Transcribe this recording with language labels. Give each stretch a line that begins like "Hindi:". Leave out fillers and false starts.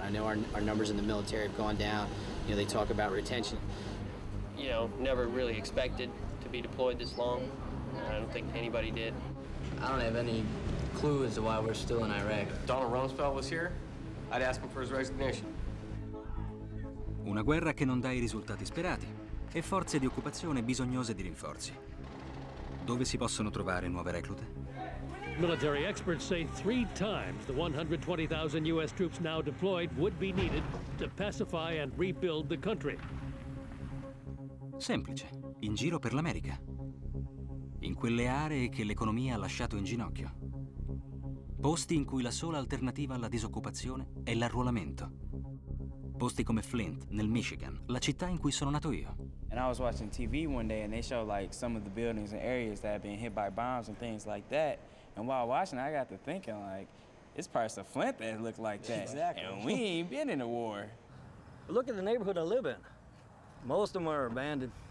English: I know our numbers in the military have gone down. They talk about retention. Never really expected to be deployed this long. I don't think anybody did. I don't have any clue as to why we're still in Iraq. If Donald Rumsfeld was here, I'd ask him for his resignation.
Italian: Una guerra che non dà i risultati sperati e forze di occupazione bisognose di rinforzi. Dove si possono trovare nuove reclute?
English: Military experts say 3 times the 120,000 U.S. troops now deployed would be needed to pacify and rebuild the country.
Italian: Semplice, in giro per l'America. In quelle aree che l'economia ha lasciato in ginocchio. Posti in cui la sola alternativa alla disoccupazione è l'arruolamento. Posti come Flint, nel Michigan, la città in cui sono nato io.
English: And I was watching TV one day and they showed like some of the buildings and areas that had been hit by bombs and things like that. And while watching, I got to thinking like, it's parts of Flint that look like that. Exactly. And we ain't been in a war. Look at the neighborhood I live in. Most of them are abandoned.